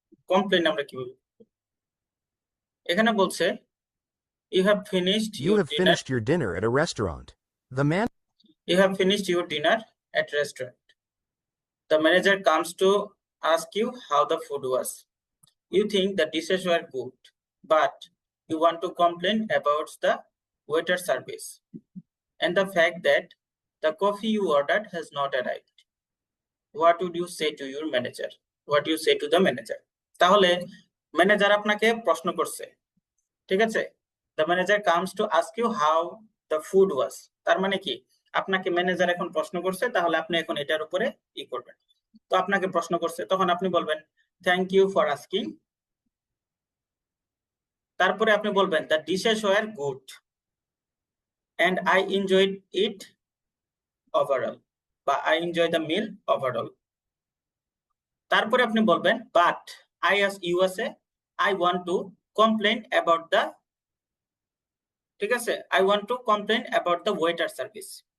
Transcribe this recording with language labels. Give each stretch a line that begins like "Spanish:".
Bangla: Complain আমরা কিভাবে, এখানে বলছে
English: You have finished You your have dinner, finished your dinner at a restaurant. The man you have finished your dinner at restaurant. The manager comes to ask you how the food was. You think the dishes were good, but you want to complain about the waiter service and the fact that the coffee you ordered has not arrived. What would you say to your manager? What do you say to the manager?
Bangla: তাহলে manager আপনাকে প্রশ্ন করছে, ঠিক আছে?
English: The manager comes to ask you how the food was.
Bangla: তার মানে কি, আপনাকে ম্যানেজার এখন প্রশ্ন করছে, তাহলে আপনি এখন এটার উপরে ই করবেন। তো আপনাকে প্রশ্ন করছে, তখন আপনি বলবেন
English: Thank you for asking.
Bangla: তারপরে আপনি বলবেন
English: The dishes were good and I enjoyed it overall, বা I enjoy the meal overall.
Bangla: তারপরে আপনি বলবেন
English: but I as USA I want to complain about the,
Bangla: ঠিক আছে,
English: I want to complain about the waiter service.